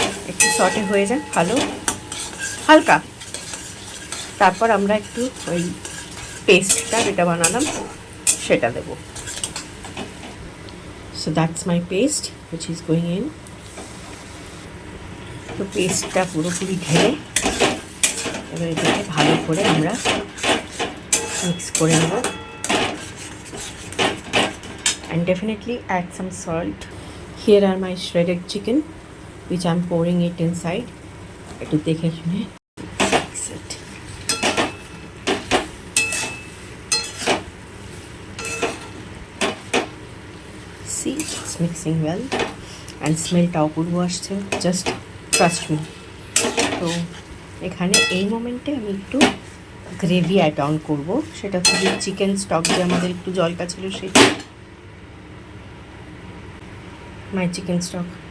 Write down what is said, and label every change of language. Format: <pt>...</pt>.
<bn>একটু সটে হয়ে যাক ভালো হালকা, তারপর আমরা একটু ওই পেস্টটা যেটা বানালাম সেটা দেবো।</bn> <en>So that's my paste which is going in.</en> <bn>তো পেস্টটা পুরোপুরি ঢেলে এবার এটাকে ভালো করে আমরা মিক্স করে নেব।</bn> <en>And definitely add some salt. Here are my shredded chicken, which I'm pouring it inside.</en> <bn>একটু দেখে শুনে</bn> <en>mix it. See, it's mixing well, and smell-টা</en> <bn>অপূর্ব আসছে,</bn> <en>just trust me.</en> <bn>তো এখানে এই মোমেন্টে আমি একটু গ্রেভি অ্যাড অন করবো, সেটা হচ্ছে চিকেন স্টক যে আমাদের একটু জলটা ছিল সেটা।</bn> <en>My chicken stock.</en>